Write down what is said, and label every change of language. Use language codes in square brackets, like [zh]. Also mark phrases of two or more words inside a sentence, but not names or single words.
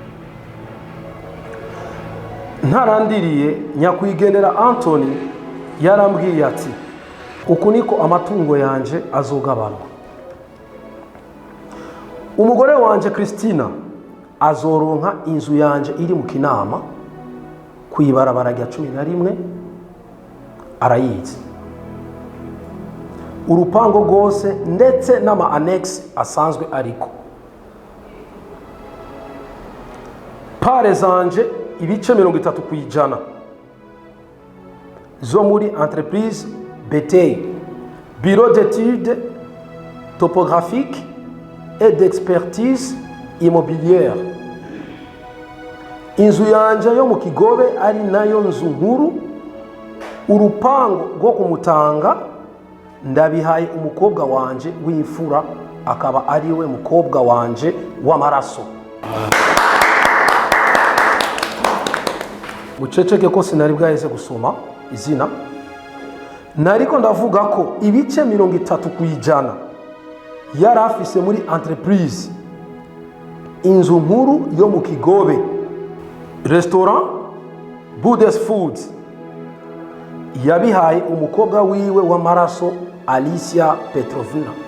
[rn] ntarandiriye nyakwigendera Anthony yarambwiye ati uku niko amatungo yanje azogabanwa umugore wanje Christina azoronka inzu yanje iri mu Kinama kwibarabara rya 11 arayizi urupango rwose ndetse n'ama annex asanzwe ariko pare zanje ibice 30% zo muri entreprise BT [fr] bureau d'études topographiques et d'expertise immobilière [rn] inzu yanje yo mu Kigobe ari nayo nzu nkuru urupango rwo kumutanga ndabihaye umukobwa wanje w'imfura akaba ari we mukobwa wanje w'amaraso muceceke ko sinari bwaheze gusoma izina nariko ndavuga ko ibice 30% yari afise muri entreprise inzu nkuru yo mu Kigobe restaurant Buddhist Food yabihaye umukobwa wiwe w'amaraso Alicia Petrovna